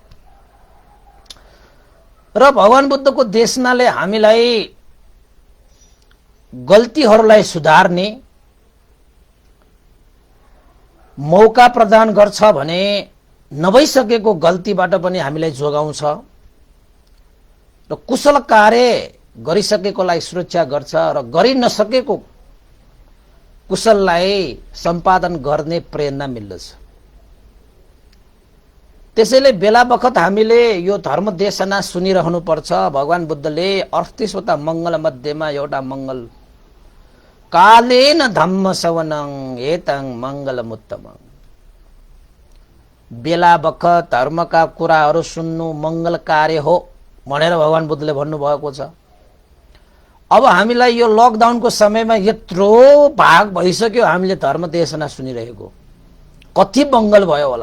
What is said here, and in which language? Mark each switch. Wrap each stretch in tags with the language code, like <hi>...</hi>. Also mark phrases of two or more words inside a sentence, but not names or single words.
<ne>र भगवान बुद्धको देशनाले हामीलाई गल्तीहरूलाई सुधार्ने मौका प्रदान गर्छ भने नभइसकेको गल्तीबाट पनि हामीलाई जोगाउँछ र कुशल कार्य गरिसकेकोलाई सुरक्षा गर्छ र गरि नसकेको कुशललाई सम्पादन गर्ने प्रेरणा मिल्दछ। त्यसैले बेला बखत हामीले यो धर्म देशना सुनिरहनु पर्छ। भगवान बुद्धले 38वटा मङ्गल मध्येमा एउटा मङ्गल</ne> <pi>कालेन धम्म श्रवणं एतं मङ्गलमुत्तमं,</pi> <ne>बेला बखत धर्मका कुराहरू सुन्नु मङ्गल कार्य हो भनेर भगवान बुद्धले भन्नुभएको छ। अब हामीलाई यो लकडाउनको समयमा यत्रो भाग भइसक्यो हामीले धर्म देशना सुनिरहेको, कति मङ्गल भयो होला।</ne>